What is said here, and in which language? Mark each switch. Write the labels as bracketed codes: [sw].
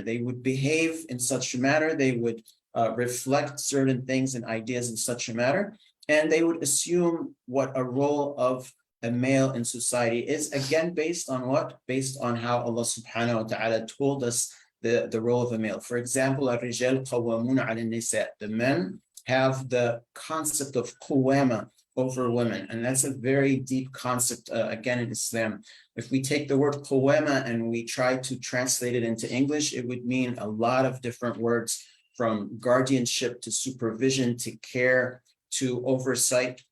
[en] They would behave in such a manner. They would reflect certain things and ideas in such a manner. And they would assume what a role of a male in society is, again, based on what? Based on how Allah subhanahu wa ta'ala told us the role of a male. For example, [ar] الرجال قوامون على النساء. [en] The men have the concept of quwama over women. And that's a very deep concept, again, in Islam. If we take the word quwama and we try to translate it into English, it would mean a lot of different words, from guardianship to supervision to care to oversight.